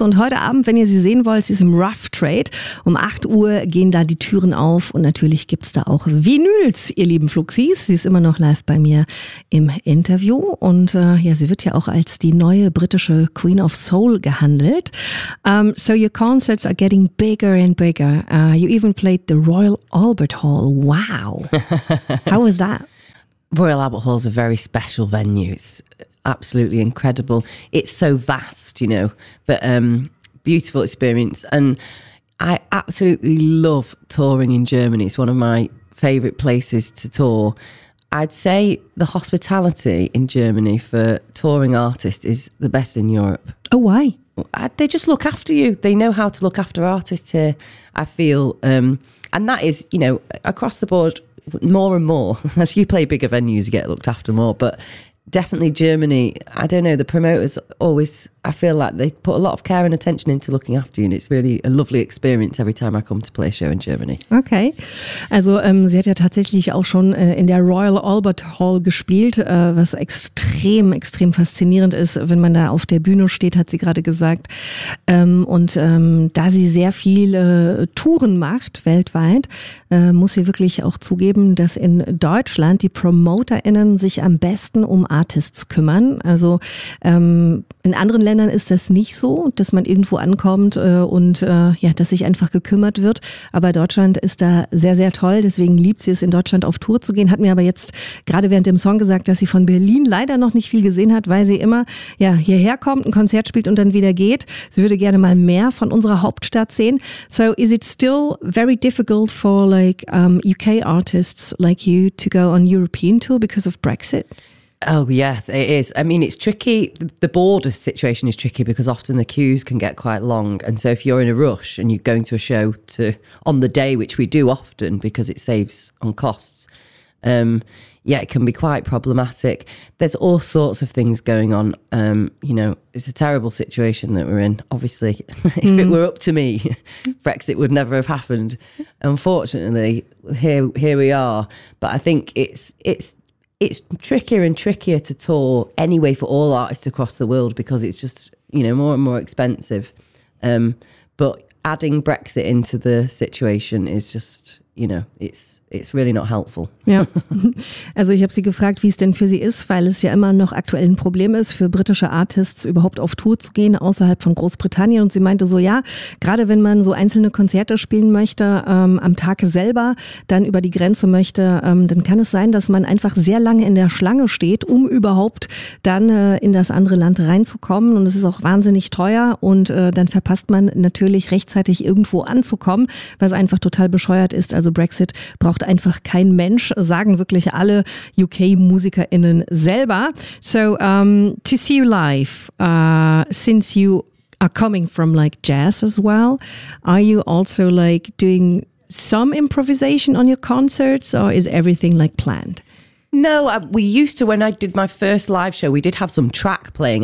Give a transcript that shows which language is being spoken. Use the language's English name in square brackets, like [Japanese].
[German] Und heute Abend, wenn ihr sie sehen wollt, sie ist im Rough Trade. Um 8 Uhr gehen da die Türen auf und natürlich gibt es da auch Vinyls, ihr lieben Fluxis. Sie ist immer noch live bei mir im Interview und ja, sie wird ja auch als die neue britische Queen of Soul gehandelt. [English] So your concerts are getting bigger and bigger. You even played the Royal Albert Hall. Wow. How was that? Royal Albert Hall is a very special venue. It's absolutely incredible. It's so vast, you know, but beautiful experience. And I absolutely love touring in Germany. It's one of my favorite places to tour. I'd say the hospitality in Germany for touring artists is the best in Europe. Oh, why? They just look after you. They know how to look after artists here, I feel. And that is, you know, across the board, more and more, as you play bigger venues, you get looked after more. But definitely Germany, I don't know, the promoters always, I feel like they put a lot of care and attention into looking after you. And it's really a lovely experience every time I come to play a show in Germany. [German] Okay, also sie hat ja tatsächlich auch schon in der Royal Albert Hall gespielt, was extrem, extrem faszinierend ist, wenn man da auf der Bühne steht, hat sie gerade gesagt. Da sie sehr viele Touren macht weltweit, muss sie wirklich auch zugeben, dass in Deutschland die PromoterInnen sich am besten um Artists kümmern. Also in anderen Ländern ist das nicht so, dass man irgendwo ankommt und dass sich einfach gekümmert wird. Aber Deutschland ist da sehr, sehr toll. Deswegen liebt sie es, in Deutschland auf Tour zu gehen. Hat mir aber jetzt gerade während dem Song gesagt, dass sie von Berlin leider noch nicht viel gesehen hat, weil sie immer ja, hierher kommt, ein Konzert spielt und dann wieder geht. Sie würde gerne mal mehr von unserer Hauptstadt sehen. [English] So is it still very difficult for like UK artists like you to go on European tour because of Brexit? Oh, yeah, it is. I mean, it's tricky. The border situation is tricky because often the queues can get quite long. And so if you're in a rush and you're going to a show to on the day, which we do often because it saves on costs, it can be quite problematic. There's all sorts of things going on. It's a terrible situation that we're in. Obviously, if it were up to me, Brexit would never have happened. Unfortunately, here we are. But I think it's trickier and trickier to tour anyway for all artists across the world because it's just, you know, more and more expensive. But adding Brexit into the situation is just, you know, it's really not helpful. [German] Ja, also ich habe sie gefragt, wie es denn für sie ist, weil es ja immer noch aktuell ein Problem ist, für britische Artists überhaupt auf Tour zu gehen außerhalb von Großbritannien. Und sie meinte so, ja, gerade wenn man so einzelne Konzerte spielen möchte, am Tag selber dann über die Grenze möchte, dann kann es sein, dass man einfach sehr lange in der Schlange steht, um überhaupt dann in das andere Land reinzukommen. Und es ist auch wahnsinnig teuer und dann verpasst man natürlich rechtzeitig irgendwo anzukommen, was einfach total bescheuert ist. Also Brexit braucht einfach kein Mensch, sagen wirklich alle UK-MusikerInnen selber. [English] So, to see you live, since you are coming from like jazz as well, are you also like doing some improvisation on your concerts or is everything like planned? No, we used to, when I did my first live show, we did have some track playing.